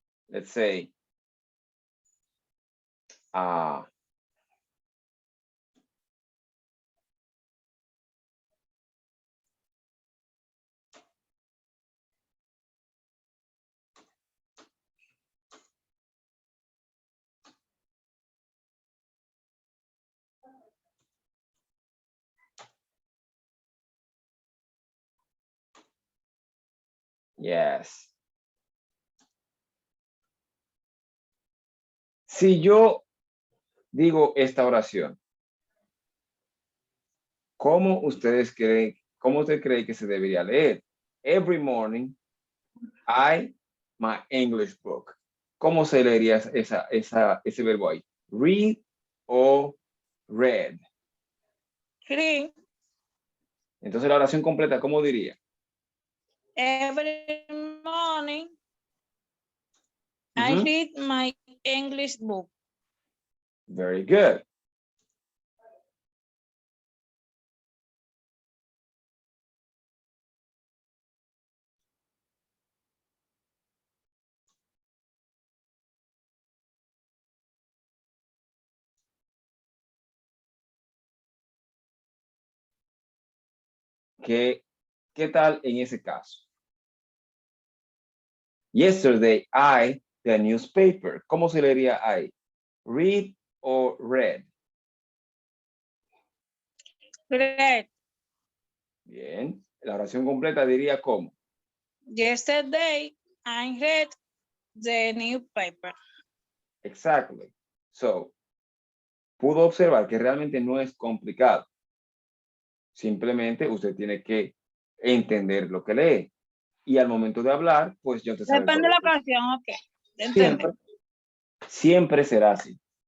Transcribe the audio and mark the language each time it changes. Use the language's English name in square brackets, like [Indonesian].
[English] let's say, yes. [Spanish] Si yo digo esta oración, ¿cómo usted cree que se debería leer? [English] Every morning, my English book. [Spanish] ¿Cómo se leería ese verbo ahí? [English] Read o read. Read. [Spanish] Entonces la oración completa, ¿cómo diría? [English] Every morning, I read my English book. Very good. [Spanish] ¿Qué tal en ese caso? [English] Yesterday, the newspaper. [Spanish] ¿Cómo se leería [English] I? Read [Spanish] o read? [English] Read. [Spanish] Bien. La oración completa diría ¿cómo? [English] Yesterday, I read the newspaper. Exactly. [Spanish] So, pudo observar que realmente no es complicado. Simplemente usted tiene que entender lo que lee. Y al momento de hablar, pues ya usted sabe. Depende de la ocasión, ok. Siempre será así.